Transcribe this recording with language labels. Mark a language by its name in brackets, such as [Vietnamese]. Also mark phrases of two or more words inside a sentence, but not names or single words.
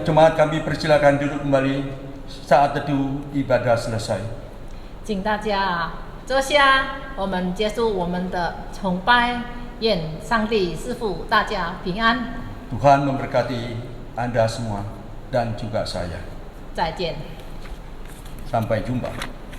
[Indonesian] Selanjutnya kami persilakan duduk kembali saat teduh ibadah selesai. [Chinese] 请大家坐下，我们结束我们的崇拜。愿上帝赐福大家平安。 [Indonesian] Tuhan memberkati Anda semua dan juga saya. [Chinese] 再见。 [Indonesian] Sampai jumpa.